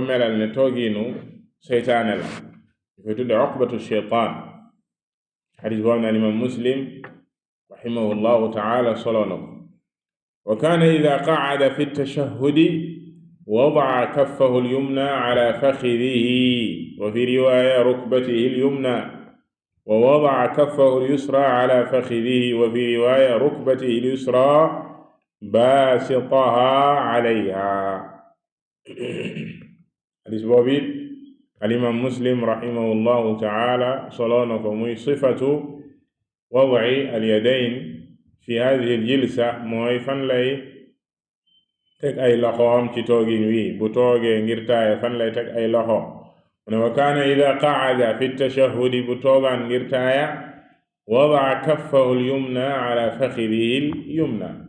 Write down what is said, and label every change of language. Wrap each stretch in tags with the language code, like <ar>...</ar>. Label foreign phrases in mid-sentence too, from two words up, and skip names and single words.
<wo>melal ne toogiinu seytaane la di koy tudde</wo> <ar>عقبة الشيطان</ar> <wo>xadis boo xam ne</wo> <ar>إمام مسلم رحمه الله تعالى</ar> <wo>solo na ko</wo> <ar>وكان إذا قعد في التشهد وضع كفه اليمنى على فخذه وفي رواية ركبته اليمنى ووضع كفه اليسرى على فخذه وفي رواية ركبته اليسرى باسطها عليها.</ar> <wo>hadis boobu</wo> <ar>الإمام مسلم رحمه الله تعالى</ar> <wo>solo na ko muy</wo> <ar>صفة وضع اليدين في هذه الجلسة,</ar> <wo>mooy fan lay teg ay loxoom ci toogin wi bu toogee ngir taaya fan lay teg ay loxo.</wo> <ar>وكان إذا قعد في التشهد</ar> <wo>bu toogaan ngir taaya</wo> <ar>وضع كفه اليمنى على فخذه اليمنى.</ar>